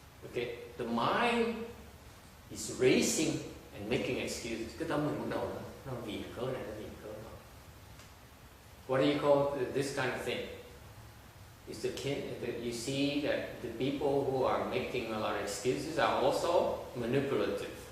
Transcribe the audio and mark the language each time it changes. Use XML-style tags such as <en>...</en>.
<en>Okay, the mind is racing and making excuses.</en> <vi>Cái tâm mình bắt đầu nó vì cớ này, nó vì cớ đó.</vi> <en>What do you call this kind of thing? Is you see that the people who are making a lot of excuses are also manipulative.</en>